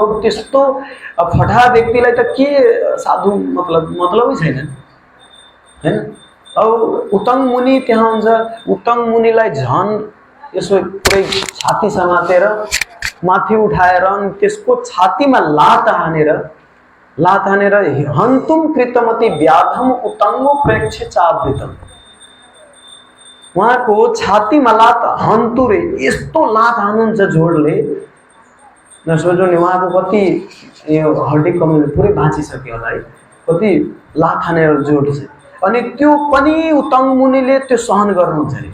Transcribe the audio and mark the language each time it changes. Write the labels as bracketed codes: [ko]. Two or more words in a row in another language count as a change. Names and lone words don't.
[ne] अब त्यस्तो फटा व्यक्तिलाई त के साधु मतलबै छैन हैन। अब उत्तङ्ग मुनि त्यहाँ हुन्छ। उत्तङ्ग मुनिलाई झन् यसो पुरै छाती समातेर माथि उठाएर अनि त्यसको छातीमा लात हानेर [sa] हन्तुम कृतमति व्याधम उत्तङ्गो प्रेक्ष्य चावृतम। [ne] उहाँको छातीमा लात हन्तु रे, यस्तो लात हानुहुन्छ जोडले नसोच्नु नि उहाँको कति यो हड्डी कमजोर पुरै भाँचिसक्यो होला है, कति लात हानेर जोड छ। अनि त्यो पनि उत्तङ्ग मुनिले त्यो सहन गर्नुहुन्छ अरे।